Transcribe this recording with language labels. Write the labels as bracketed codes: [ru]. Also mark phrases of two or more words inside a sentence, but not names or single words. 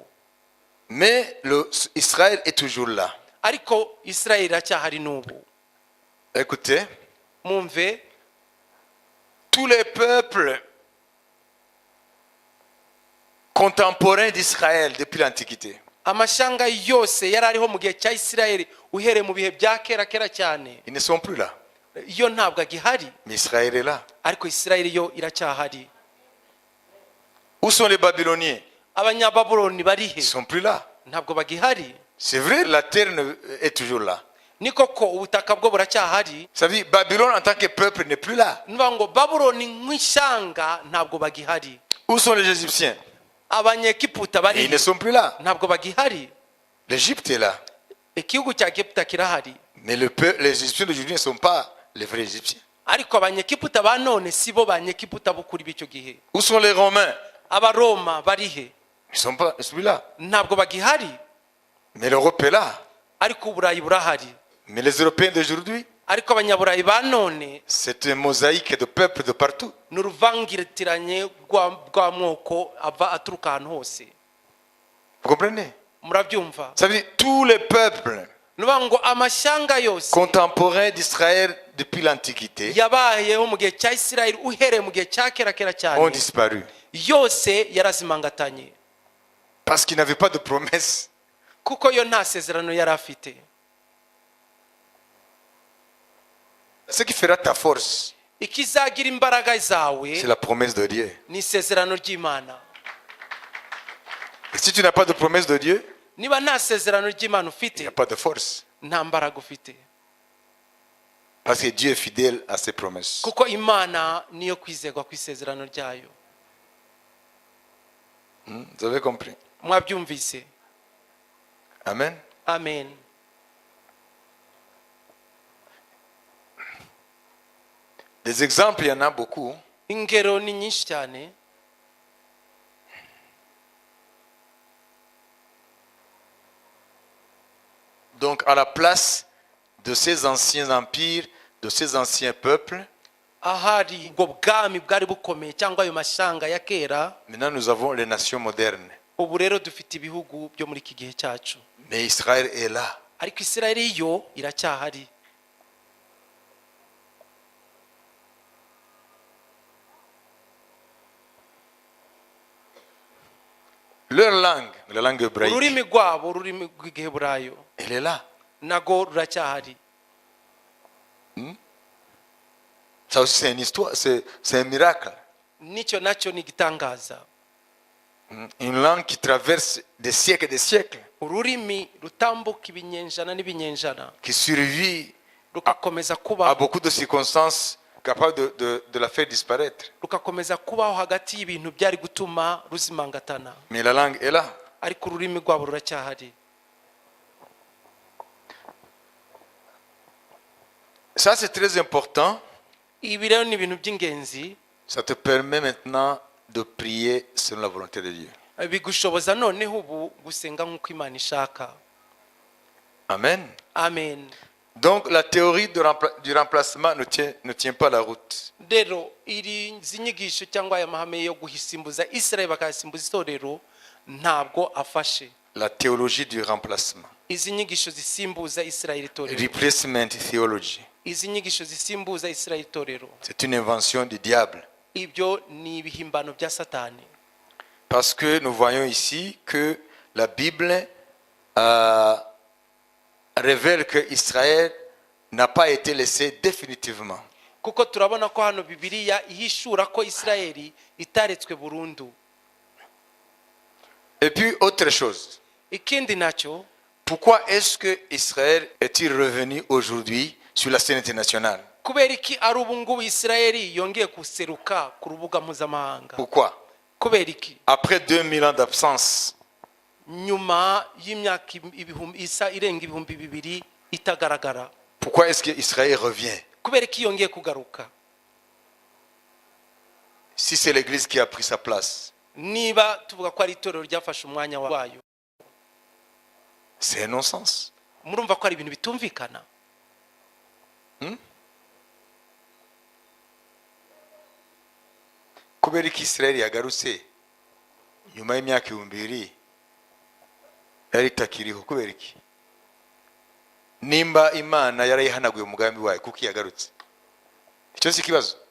[fr] Mais Israël est toujours là. [rw] Ariko Israeli iracyahari n'ubu. [fr] Écoutez, [rw] Mwumve, [fr] tous les peuples contemporains d'Israël depuis l'Antiquité, [rw] amashanga yose yari ariho mu gihe cya Isirayeli uhereye mu bihe bya kera cyane, [fr] ils ne sont plus là. [rw] yo ntabwo agihari, [fr] Mais Israël est là. [rw] ariko Isirayeli yo iracyahari. [fr] Où sont les Babyloniens? [rw] Abanyababuloni [fr] Ils [rw] barihe? [fr] ne sont plus là. [rw] Ntabwo bagihari. [fr] C'est vrai, la terre est toujours là. [rw] Ni koko ubutaka bwo buracyahari. [fr] Ça veut dire Babylone en tant que peuple n'est plus là. [rw] Niba ngo Babuloni nk'ishyanga ntabwo bagihari. [fr] Où sont les Égyptiens? [rw] Abanyegiputa [fr] Ils [rw] barihe? [fr] ne sont plus là. [rw] Ntabwo bagihari. [fr] L'Égypte est là. [rw] Igihugu cya Egiputa kirahari, [fr] Mais les Égyptiens d'aujourd'hui ne sont pas les vrais Égyptiens. [rw] ariko abanyegiputa ba none si bo banyegiputa b'ukuri b'icyo gihe. [fr] Où sont les Romains? [rw] Abaroma barihe? [fr] Ils ne sont pas plus là. [rw] Ntabwo bagihari, [fr] Mais l'Europe est là. [rw] ariko uburayi burahari. [fr] Mais les Européens d'aujourd'hui, [rw] Ariko abanyaburayi ba none [fr] c'est une mosaïque de peuples de partout. [rw] ni uruvangitiranye rw'amoko aturuka ahantu hose. [fr] Vous comprenez? [rw] Murabyumva? [fr] Ça veut dire tous les peuples [rw] Nuvuga ngo amashyanga yose [fr] contemporains d'Israël depuis l'Antiquité [rw] yabayeho mu gihe cya Isirayeli uhereye mu gihe cya kera [fr] ont [rw] cyane, [fr] disparu. [rw] yose yarazimangatanye, [fr] Parce qu'ils n'avaient pas de promesse. [rw] kuko yo nta sezerano yari afite. [fr] Ce qui fera ta force, [rw] Ikizagira imbaraga zawe [fr] c'est la promesse de Dieu. [rw] ni isezerano ry'Imana. [fr] Et si tu n'as pas de promesse de Dieu, [rw] Niba nta sezerano ry'Imana [fr] il [rw] ufite, [fr] n'y a pas de force. [rw] nta mbaraga ufite, [fr] Parce que Dieu est fidèle à ses promesses. [rw] kuko Imana niyo kwizerwa ku isezerano ryayo. [fr] Vous avez compris? [rw] Mwabyumvise? [fr] Amen. [rw] Amen. [fr] Des exemples, il y en a beaucoup. [rw] Ingero ni nyinshi cyane. [fr] Donc, à la place de ces anciens empires, de ces anciens peuples, [rw] Ahari ubwo bwami bwari bukomeye cyangwa ayo mashyanga ya kera, [fr] maintenant nous avons les nations modernes. [rw] ubu rero dufite ibihugu byo muri iki gihe cyacu. [fr] Mais Israël est là. [rw] Ariko Isirayeli yo iracyahari. [fr] Leur langue, la langue hébraïque, [rw] Ururimi rwabo, ururimi rw'igiheburayo, [fr] elle est là. [rw] nago ruracyahari. [fr] Ça aussi, c'est une histoire, c'est un miracle. [rw] Nicyo nacyo ni igitangaza. [fr] Une langue qui traverse des siècles et des siècles, [rw] Ururimi rutambuka ibinyenjana n'ibinyenjana, [fr] qui survit [rw] rugakomeza [fr] à [rw] kubaho, [fr] beaucoup de circonstances capables de la faire disparaître. [rw] rugakomeza kubaho hagati y'ibintu byari gutuma ruzimangatana, [fr] Mais la langue est là. [rw] ariko ururimi rwabo ruracyahari. [fr] Ça, c'est très important. [rw] Ibi rero ni ibintu by'ingenzi, [fr] Ça te permet maintenant de prier selon la volonté de Dieu. [rw] bigushoboza noneho ubu gusenga nk'uko Imana ishaka. [fr] Amen. [rw] Amen. [fr] Donc, la théorie du remplacement ne tient pas la route. [rw] Rero izi nyigisho cyangwa aya mahame yo guhisimbuza Isirayeli bakayasimbuza itorero ntabwo afashe. [fr] La théologie du remplacement. [rw] Izi nyigisho zisimbuza Isirayeli itorero, [en] Replacement theology. [rw] izi nyigisho zisimbuza Isirayeli itorero, [fr] C'est une invention du diable. [rw] ibyo ni ibihimbano bya Satani. [fr] Parce que nous voyons ici que la Bible révèle que Israël n'a pas été laissé définitivement. [rw] Kuko turabona ko hano Bibiliya ihishura ko Isirayeli itaretswe burundu. [fr] Et puis, autre chose. [rw] Ikindi nacyo, [fr] Pourquoi est-ce que Israël est-il revenu aujourd'hui sur la scène internationale? [rw] kubera iki ari ubu ngubu Isirayeli yongeye guseruka ku rubuga mpuzamahanga? [fr] Pourquoi? [rw] Kubera iki? [fr] Après 2000 ans d'absence, [rw] Nyuma y'imyaka irenga ibihumbi bibiri itagaragara, [fr] pourquoi est-ce que Israël revient? [rw] kubera iki yongeye kugaruka? [fr] Si c'est l'église qui a pris sa place, [rw] niba tuvuga ko ari itorero ryafashe umwanya wayo, [fr] c'est un non-sens. [rw] murumva ko ari ibintu bitumvikana. Kubera ko Israeli yagarutse nyuma y'imyaka 2000 yari itakiriho, kubera iki? Nimba Imana yarayihanaguye umugambi wayo kuko yagarutse, icyo si kibazo.